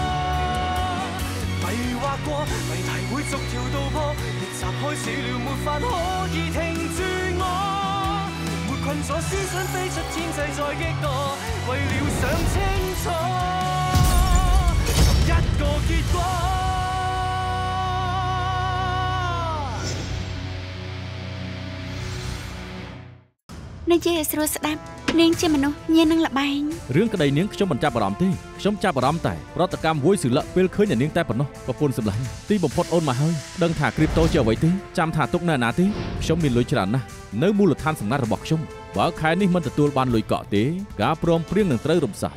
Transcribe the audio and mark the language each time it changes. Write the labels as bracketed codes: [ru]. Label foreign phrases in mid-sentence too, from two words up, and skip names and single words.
[yue] 迷惑過，謎題會逐條道破，逆襲開始了，沒法可以停住我。沒困咗思想飛出天際再激盪，為了想清楚尋一個結果。 [km] និយាយឲ្យស្រួលស្ដាប់នាងជាមនុស្សញៀននឹងលបែង រឿងក្តីនាងខ្ញុំមិនចាប់អារម្មណ៍ទេខ្ញុំចាប់អារម្មណ៍តែប្រតិកម្មមួយសិលៈពេលឃើញតែនាងតែប៉ុណ្ណោះប្រពន្ធសម្លាញ់ទីបំផុតអូនមកហើយដឹងថាគ្រីបតូជាអ្វីទេចាំថាទុកនៅណាទេខ្ញុំមានលុយច្រើនណាស់នៅមូលដ្ឋានសម្ងាត់របស់ខ្ញុំបើខែនេះមិនទទួលបានលុយកក់ទេការព្រមព្រៀងនឹងត្រូវរំសាយ